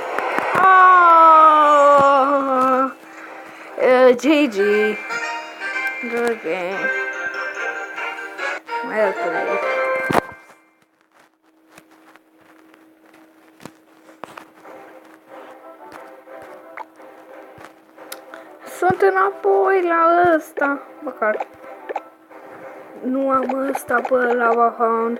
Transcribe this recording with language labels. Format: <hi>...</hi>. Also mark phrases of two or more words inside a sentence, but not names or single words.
<en>GG. Good game. Well played.</en> <ro>Sunt înapoi la ăsta. Măcar nu am ăsta pe Lava Hound.</ro>